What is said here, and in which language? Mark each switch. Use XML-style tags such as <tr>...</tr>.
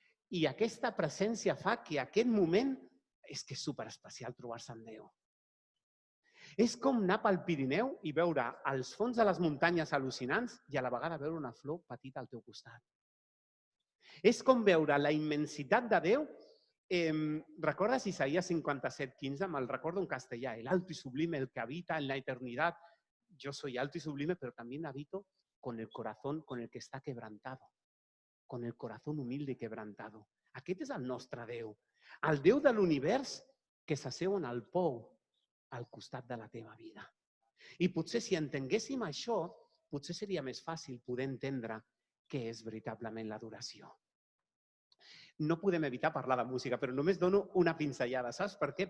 <ca>I aquesta presència fa que aquest moment és que és superespecial trobar-se amb Déu. És com anar pel Pirineu i veure els fons de les muntanyes al·lucinants i a la vegada veure una flor petita al teu costat. És com veure la immensitat de Déu.</ca> <es>¿Recuerdas Isaías 57:15?</es> <ca>Me'l recordo en castellà.</ca> <es>El alto y sublime, el que habita en la eternidad. Yo soy alto y sublime, pero también habito con el corazón con el que está quebrantado. Con el corazón humilde y quebrantado.</es> <ca>Aquest és el nostre Déu. El Déu de l'univers que s'asseu en el pou al costat de la teva vida. I potser si entenguéssim això, potser seria més fàcil poder entendre què és veritablement l'adoració. No podem evitar parlar de música, però només dono una pinzellada. Saps per què?</ca>